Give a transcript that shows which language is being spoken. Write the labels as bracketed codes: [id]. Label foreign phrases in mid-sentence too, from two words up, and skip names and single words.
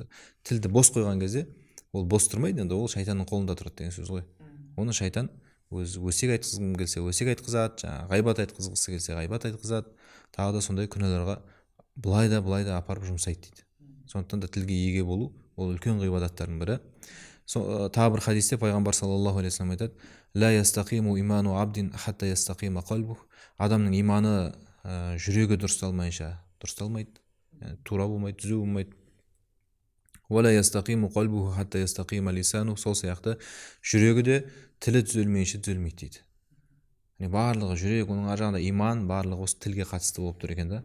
[kk] Тілді бос қойған кезде ол бос тұрмайды, енді ол шайтанның қолында тұрады деген сөз ғой. Оны шайтан өсек айтқызғым келсе өсек айтқызады, жаңағы ғайбат айтқызғысы келсе ғайбат айтқызады, тағы да сондай күнәларға былай да апарып жұмсайды дейді. Сондықтан да тілге еге болу ол үлкен ғибадаттардың бірі. Тағы бір хадисте пайғамбар [ar] صلى الله عليه وسلم [kk] айтады: [ar] لا يستقيم إيمان عبد حتى يستقيم قلبه. [kk] Адамның иманы жүрегі дұрысталмайынша дұрысталмайды, тура болмайды, түзу болмайды. [ar] ولا يستقيم قلبه حتى يستقيم لسانه. [kk] Сол сияқты жүрегі де тілі түзелмейінше түзелмейді дейді. Барлығы жүрек, оның ар жағында иман, барлығы осы тілге қатысты болып тұр екен да.